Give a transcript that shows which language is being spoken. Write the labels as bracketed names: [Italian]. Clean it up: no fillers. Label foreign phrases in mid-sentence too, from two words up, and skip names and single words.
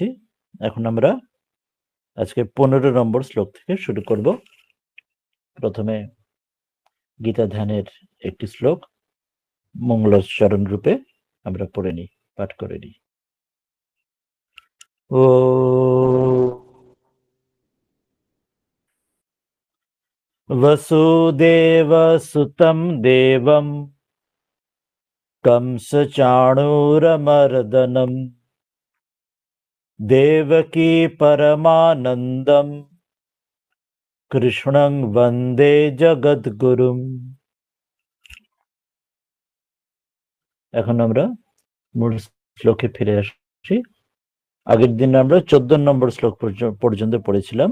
[Bangla] এখন আমরা আজকে 15 নম্বর শ্লোক থেকে শুরু করব। প্রথমে গীতা ধ্যানের একটি শ্লোক মঙ্গলোচ্চারণ রূপে আমরা পড়ে নিই, পাঠ করে নিই। [Sanskrit] ও वसुदेव सुतं देवं कंसचाणूरमर्दनं देवकी परमानन्दं कृष्णं वन्दे जगद्गुरुम। [Bangla] এখন আমরা মূল শ্লোকে ফিরে আসছি। আগের দিন আমরা 14 নম্বর শ্লোক পর্যন্ত পড়েছিলাম।